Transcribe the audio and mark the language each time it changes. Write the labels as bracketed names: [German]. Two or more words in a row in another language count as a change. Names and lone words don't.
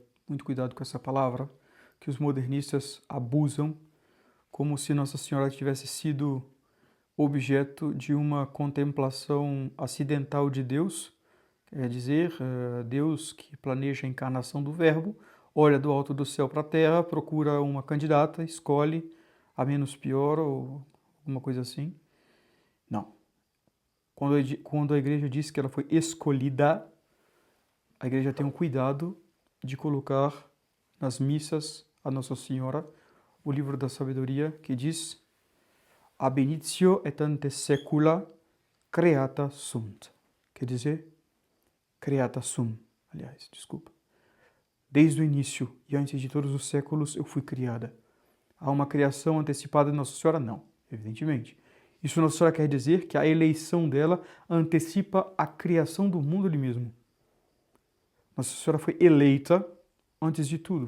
[Portuguese] Muito cuidado com essa palavra, que os modernistas abusam, como se Nossa Senhora tivesse sido objeto de uma contemplação acidental de Deus, quer dizer, Deus que planeja a encarnação do Verbo, olha do alto do céu para a terra, procura uma candidata, escolhe a menos pior ou alguma coisa assim. Não. Quando a igreja diz que ela foi escolhida, a igreja tem um cuidado de colocar nas missas a Nossa Senhora o livro da sabedoria que diz: [Latin] ab initio et ante saecula creata sunt. [Portuguese] Quer dizer, [Latin] creata sum, [Portuguese] aliás, desculpa. Desde o início e antes de todos os séculos eu fui criada. Há uma criação antecipada de Nossa Senhora? Não, evidentemente. Isso Nossa Senhora quer dizer que a eleição dela antecipa a criação do mundo ali mesmo. Nossa Senhora foi eleita antes de tudo.